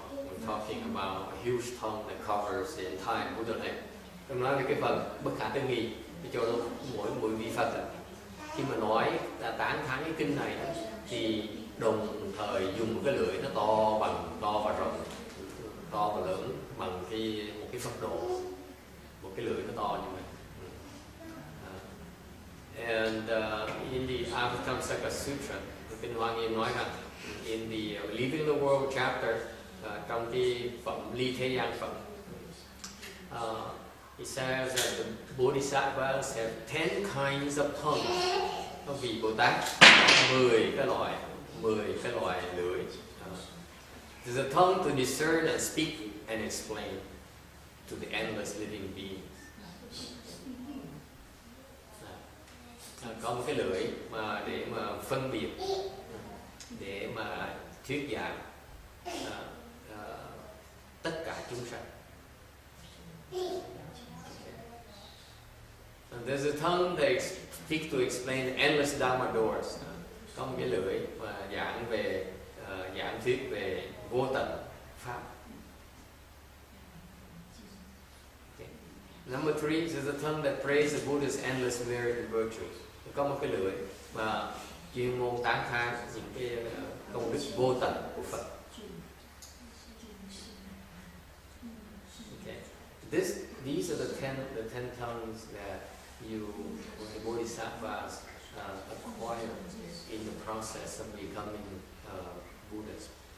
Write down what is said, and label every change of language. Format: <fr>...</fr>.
<en>We're talking about a huge tongue that covers the entire Buddha name.</en> <vi>Tôi nói về cái phần bất khả tư nghị thì cho mỗi vị Phật khi mà nói tán thán cái kinh này thì đồng thời dùng một cái lưỡi nó to và rộng, to và lớn bằng một cái Phật độ, một cái lưỡi nó to như vậy.</vi> <en>And in the Avatamsaka Sutra,</en> <vi>Kinh Hoa Nghiêm nói rằng</vi> <en>in the Leaving the World chapter,</en> <vi>trong cái phẩm Ly Thế Gian phẩm,</vi> <en>it says that the Bodhisattvas have 10 kinds of tongues.</en> <vi>Vì Bồ Tát có 10 cái loại lưỡi.</vi> <en>There's a tongue to discern and speak and explain to the endless living beings.</en> <vi>Có một cái lưỡi mà để mà phân biệt, để mà thuyết giảng tất cả chúng sanh.</vi> <en>There's a tongue that speaks to explain endless Dharma doors.</en> <vi>Có một cái lưỡi mà giảng thuyết về vô tận pháp.</vi> <en>Okay. Number 3 is a tongue that prays the Buddha's endless merit and virtues.</en> <vi>Có một cái lưỡi mà chuyên môn tán thán những cái công đức vô tận của Phật.</vi> <en>Okay. These are the ten tongues that the Bodhisattvas acquire in the process of becoming Buddhas.</en>